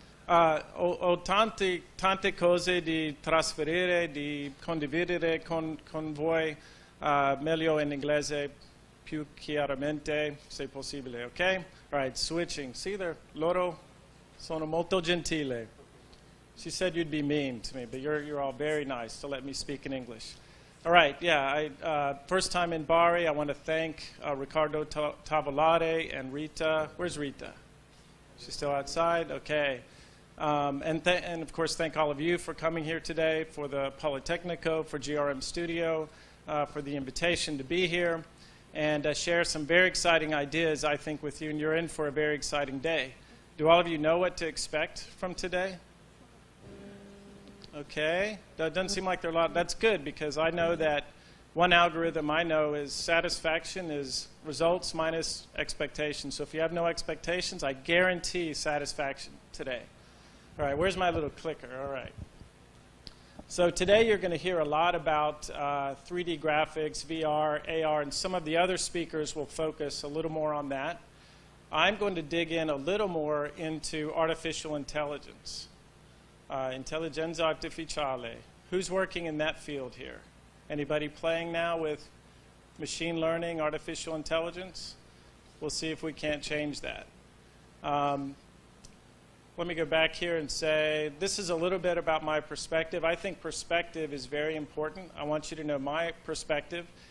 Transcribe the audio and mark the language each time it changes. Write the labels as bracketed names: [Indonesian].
[Italian] Ho tante cose di trasferire, di condividere con voi. Meglio in inglese più chiaramente, se possibile, ok? [English] All right, switching. [Italian] See, loro sono molto gentile. [English] She said you'd be mean to me, but you're all very nice to let me speak in English. All right, yeah, first time in Bari, I want to thank Riccardo Tavolare and Rita. Where's Rita? She's still outside? Okay. And of course, thank all of you for coming here today, for the Politecnico, for GRMStudio, for the invitation to be here, and share some very exciting ideas, I think, with you, and you're in for a very exciting day. Do all of you know what to expect from today? Okay, that doesn't seem like there are a lot. That's good, because I know that one algorithm I know is satisfaction is results minus expectations. So if you have no expectations, I guarantee satisfaction today. All right, where's my little clicker? All right. So today you're going to hear a lot about 3D graphics, VR, AR, and some of the other speakers will focus a little more on that. I'm going to dig in a little more into artificial intelligence. [Italian] Intelligenza artificiale. [English] Who's working in that field here? Anybody playing now with machine learning, artificial intelligence? We'll see if we can't change that. Let me go back here and say, this is a little bit about my perspective. I think perspective is very important. I want you to know my perspective.